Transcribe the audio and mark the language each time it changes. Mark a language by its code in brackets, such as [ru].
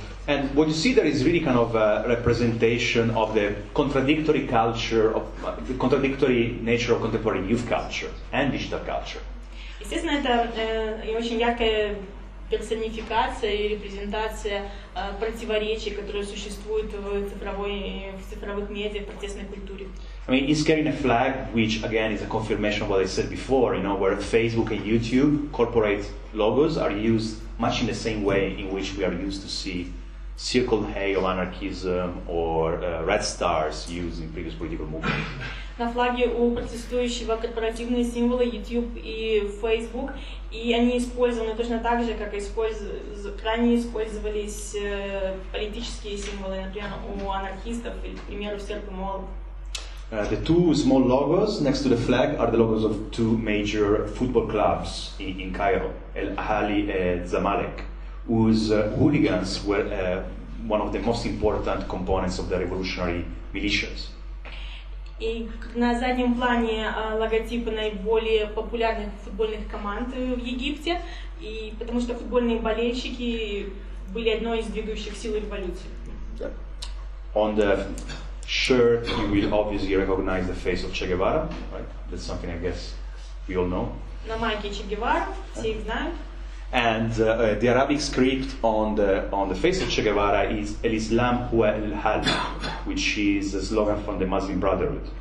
[en] And what you see there is really kind of a representation of the contradictory culture, of the contradictory nature of contemporary youth culture and digital culture. [ru] Естественно, это очень яркая персонификация и репрезентация противоречий, которые существуют в цифровых медиа, в протестной культуре. [en] I mean, he's carrying a flag, which again is a confirmation of what I said before, you know, where Facebook and YouTube corporate logos are used much in the same way in which we are used to see Circle Hay of anarchism or red stars used in previous political movements. [ru] На флаге у протестующего корпоративные символы YouTube и Facebook, и они использованы точно так же, как ранее использовались политические символы, например, у анархистов или, к примеру, Серп и Молот. [en] The two small logos next to the flag are the logos of two major football clubs in Cairo, El Ahly and Zamalek, whose hooligans were one of the most important components of the revolutionary militias. [ru] И на заднем плане логотипы наиболее популярных футбольных команд в Египте, и потому что футбольные болельщики были одной из двигающих сил революции. [en] On the shirt, you will obviously recognize the face of Che Guevara, right? That's something I guess we all know. [ru] На майке Че Гевара, все их знают. [en] And the Arabic script on the face of Che Guevara is [ar] El Islam huwa el hal, [en] which is a slogan from the Muslim Brotherhood.